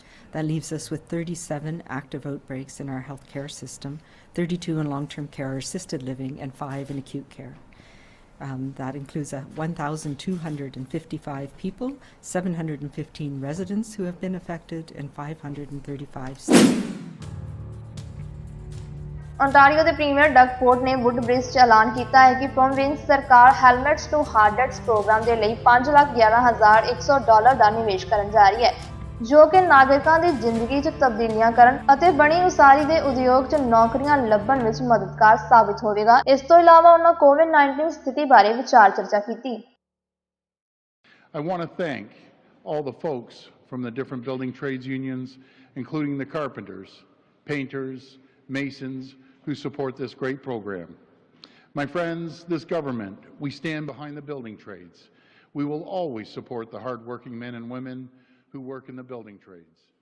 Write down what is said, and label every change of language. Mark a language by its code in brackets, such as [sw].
[en] That leaves us with 37 active outbreaks in our healthcare system, 32 in long-term care or assisted living, and 5 in acute care. That includes 1,255 people, 715 residents who have been affected, and 535 staff. [pa] Ontario ਦੇ premier Doug Ford ਨੇ ਵੁੱਡਬ੍ਰਿਜ 'ਚ ਐਲਾਨ ਕੀਤਾ ਹੈ ਕਿ province ਸਰਕਾਰ ਹੈਲਮੇਟਸ to ਹਾਰਡੈਟਸ programme ਦੇ ਲਈ $5,11,100 ਦਾ ਨਿਵੇਸ਼ ਕਰਨ ਜਾ ਰਹੀ ਹੈ, ਜੋ ਕਿ ਨਾਗਰਿਕਾਂ ਦੀ ਜ਼ਿੰਦਗੀ 'ਚ ਤਬਦੀਲੀਆਂ ਕਰਨ ਅਤੇ ਬਣੀ ਉਸਾਰੀ ਦੇ ਉਦਯੋਗ 'ਚ ਨੌਕਰੀਆਂ ਲੱਭਣ ਵਿੱਚ ਮਦਦਗਾਰ ਸਾਬਿਤ ਹੋਵੇਗਾ। ਇਸ ਤੋਂ ਇਲਾਵਾ ਉਹਨਾਂ ਕੋਵਿਡ-19 ਸਥਿਤੀ ਬਾਰੇ ਵਿਚਾਰ ਚਰਚਾ ਕੀਤੀ। [en] I want to thank all the folks from the different building trades unions, including the carpenters, painters, masons, who support this great program. My friends, this government, we stand behind the building trades. We will always support the hardworking men and women who work in the building trades.